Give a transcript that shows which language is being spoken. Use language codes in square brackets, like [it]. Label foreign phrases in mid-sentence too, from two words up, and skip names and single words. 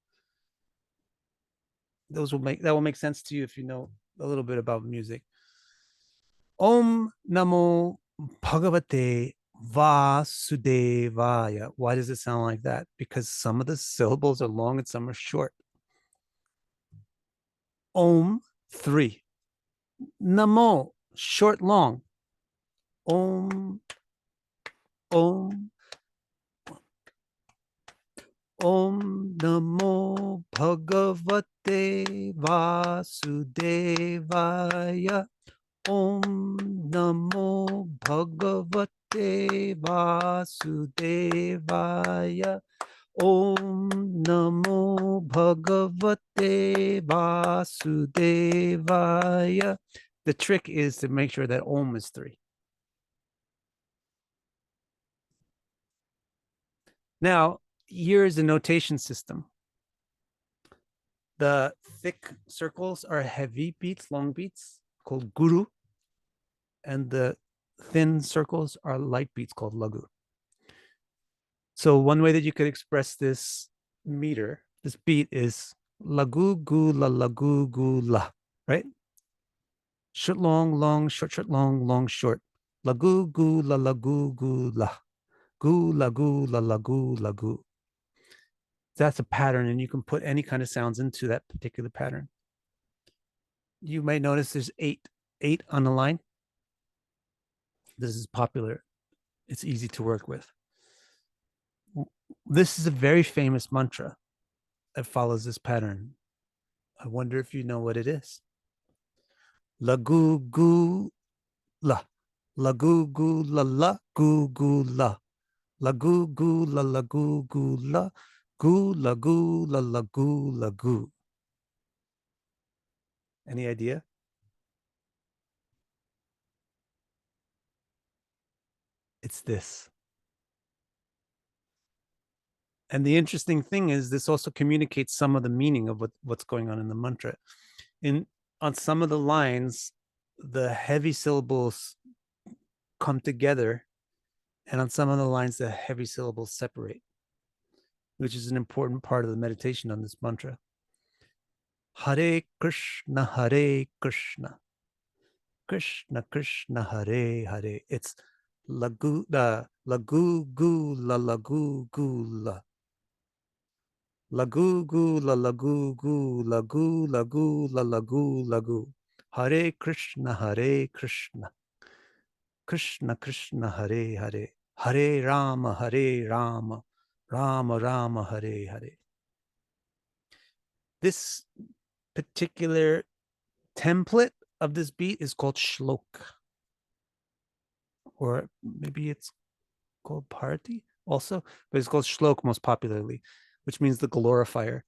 [en] That will make sense to you if you know a little bit about music. [sa] Om Namo Bhagavate Vasudevaya. [en] Why does it sound like that? Because some of the syllables are long and some are short. Om, 3. Namo, short, long. [sa] Om, Om, Om Namo Bhagavate Vasudevaya. Om Namo Bhagavate Vasudevaya. Om Namo Bhagavate Vasudevaya. [en] The trick is to make sure that Om is 3. Now, here is the notation system. The thick circles are heavy beats, long beats, called guru. And the thin circles are light beats called lagu. So one way that you could express this meter, this beat, is [sa] lagu gu la lagu gu la, [en] right? Short, long, long, short, short, long, long, short. [sa] Lagu gu la lagu gu la. Gu lagu la lagu lagu. [en] That's a pattern, and you can put any kind of sounds into that particular pattern. You might notice there's 8 on the line. This is popular. It's easy to work with. This is a very famous mantra that follows this pattern. I wonder if you know what it is. [sa] Lagu gu la. Lagu gu la la gu gu la. Lagu gu la lagu gu la. Gu lagu la lagu lagu. [en] Any idea? It's this. And the interesting thing is this also communicates some of the meaning of what's going on in the mantra. On some of the lines, the heavy syllables come together And on some of the lines, the heavy syllables separate, which is an important part of the meditation on this mantra. [sa] Hare Krishna, Hare Krishna, Krishna Krishna, Hare Hare. It's lagu gu la lagu gu la. Lagu gu la lagu gu lagu lagu la lagu lagu. Hare Krishna, Hare Krishna, Krishna Krishna, Hare Hare. Hare Rama, Hare Rama, Rama Rama, Hare Hare. [en] This particular template of this beat is called shlok, or maybe it's called party also, but it's called shlok most popularly, which means the glorifier.